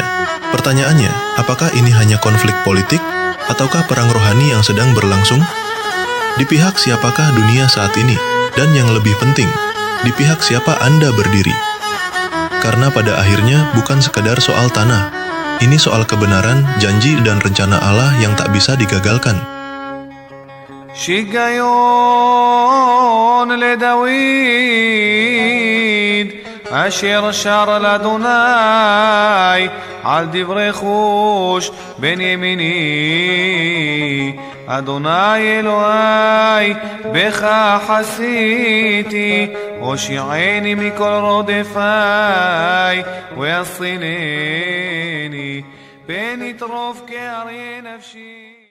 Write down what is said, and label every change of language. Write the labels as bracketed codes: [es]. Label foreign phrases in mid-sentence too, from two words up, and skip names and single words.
[id] Pertanyaannya, apakah ini hanya konflik politik ataukah perang rohani yang sedang berlangsung? Di pihak siapakah dunia saat ini? Dan yang lebih penting, di pihak siapa Anda berdiri? Karena pada akhirnya bukan sekadar soal tanah. Ini soal kebenaran, janji, dan rencana Allah yang tak bisa digagalkan. [he] שיגיון לדוד אשר שר לאדוני על דברי חוש בן ימיני אדוני אלוהי בך חסיתי הושיעני מכל רודפי ויצילני פן יטרוף כאריה נפשי